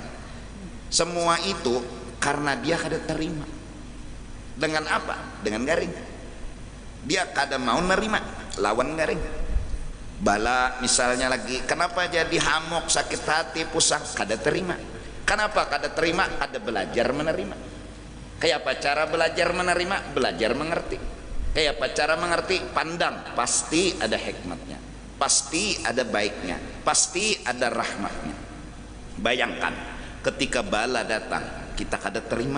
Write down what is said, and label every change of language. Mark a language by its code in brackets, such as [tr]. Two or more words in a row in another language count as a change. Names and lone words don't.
[id] Semua itu karena dia kada terima. Dengan apa? Dengan garing. Dia kada mau nerima, lawan garing. Bala misalnya lagi, kenapa jadi hamok, sakit hati, pusing, kada terima. Kenapa kada terima? Ada belajar menerima. Kayak apa cara belajar menerima? Belajar mengerti. Kayak apa cara mengerti? Pandang, pasti ada hikmatnya, pasti ada baiknya, pasti ada rahmatnya. Bayangkan ketika bala datang kita kada terima.